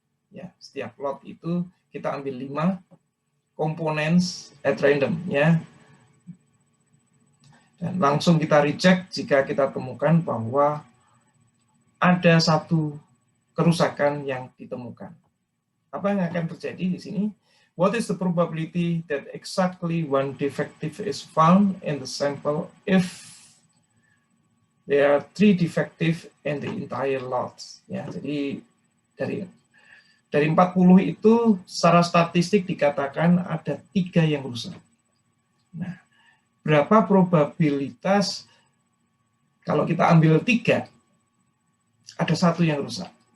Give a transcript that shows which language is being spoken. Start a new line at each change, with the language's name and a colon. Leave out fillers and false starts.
Indonesian: Ya, setiap lot itu kita ambil 5 komponen
English: at random
Indonesian: ya. Dan langsung kita reject jika kita temukan bahwa ada satu kerusakan yang ditemukan. Apa yang akan terjadi di sini?
English: What is the probability that exactly one defective is found in the sample if there are 3 defective in the entire lot?
Indonesian: Ya, jadi dari 40 itu secara statistik dikatakan ada 3 yang rusak. Nah, berapa probabilitas kalau kita ambil 3 ada 1 yang rusak?